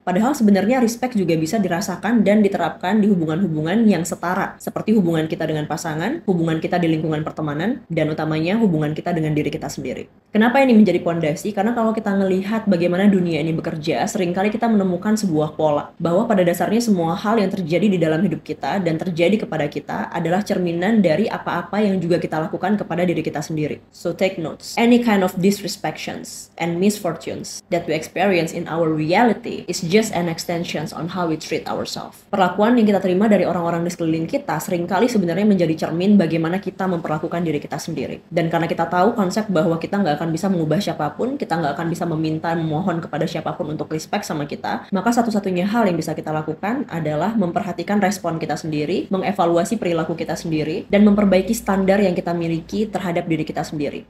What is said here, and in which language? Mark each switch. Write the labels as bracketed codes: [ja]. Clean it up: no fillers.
[id] Padahal sebenarnya respect juga bisa dirasakan dan diterapkan di hubungan-hubungan yang setara, seperti hubungan kita dengan pasangan, hubungan kita di lingkungan pertemanan, dan utamanya hubungan kita dengan diri kita sendiri. Kenapa ini menjadi pondasi? Karena kalau kita melihat bagaimana dunia ini bekerja, seringkali kita menemukan sebuah pola, bahwa pada dasarnya semua hal yang terjadi di dalam hidup kita dan terjadi kepada kita adalah cerminan dari apa-apa yang juga kita lakukan kepada diri kita sendiri. [en] So take notes. Any kind of disrespections and misfortunes that we experience in our reality is just an extension on how we treat ourselves. [id] Perlakuan yang kita terima dari orang-orang di sekeliling kita seringkali sebenarnya menjadi cermin bagaimana kita memperlakukan diri kita sendiri. Dan karena kita tahu konsep bahwa kita nggak akan bisa mengubah siapapun, kita nggak akan bisa meminta, memohon kepada siapapun untuk respect sama kita, maka satu-satunya hal yang bisa kita lakukan adalah memperhatikan respon kita sendiri, mengevaluasi perilaku kita sendiri, dan memperbaiki standar yang kita miliki terhadap diri kita sendiri.